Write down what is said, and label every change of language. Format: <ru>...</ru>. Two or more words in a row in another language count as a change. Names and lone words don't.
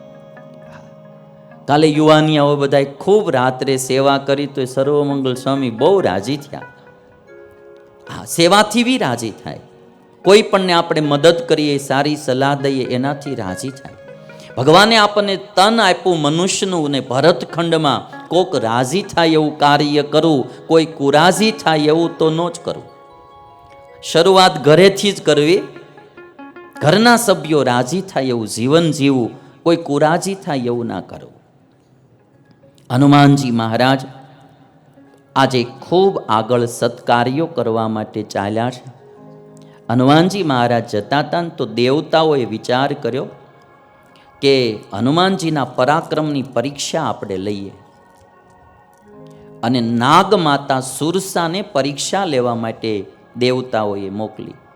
<gu>કાલે યુવાનિયાઓ બધાએ ખૂબ રાત્રે સેવા કરી તો સર્વમંગલ સ્વામી બહુ રાજી થયા। હાં, સેવાથી ભી રાજી થાય। કોઈ પણ ને આપણે મદદ કરીએ, સારી સલાહ દઈએ એનાથી રાજી થાય। ભગવાને આપને તન આપ્યું મનુષ્યનું ને ભરતખંડમાં કોક રાજી થાય એવું કાર્ય કરું, કોઈ કુરાજી થાય એવું તો ન જ કરું। શરૂઆત ઘરેથી જ કરવી, ઘરના સભ્યો રાજી થાય એવું જીવન જીવવું, કોઈ કુરાજી થાય એવું ના કરવું। हनुमानजी महाराज આજે ખૂબ આગળ સત્કાર્યો કરવા માટે ચાલ્યા છે। હનુમાનજી મહારાજ જતા હતા તો દેવતાઓએ વિચાર કર્યો કે હનુમાનજીના પરાક્રમની પરીક્ષા આપણે લઈએ અને નાગમાતા સુરસાને પરીક્ષા લેવા માટે દેવતાઓએ મોકલી।</gu>